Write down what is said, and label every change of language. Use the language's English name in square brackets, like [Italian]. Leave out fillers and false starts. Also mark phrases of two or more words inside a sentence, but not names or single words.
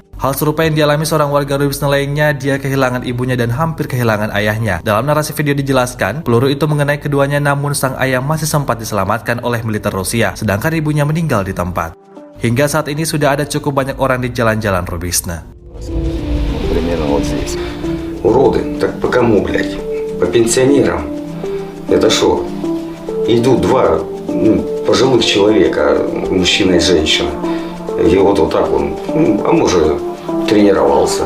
[Indonesian] Hal serupa yang dialami seorang warga Rubizhne lainnya, dia kehilangan ibunya dan hampir kehilangan ayahnya. Dalam narasi video dijelaskan, peluru itu mengenai keduanya namun sang ayah masih sempat diselamatkan oleh militer Rusia, sedangkan ibunya meninggal di tempat. Hingga saat ini sudah ada cukup banyak orang di jalan-jalan Rubizhne. [Russian] Уроды, так по кому, блядь? По пенсионерам. Это шо? Идут два пожилых человека, мужчина и женщина. И вот так он, а может, тренировался.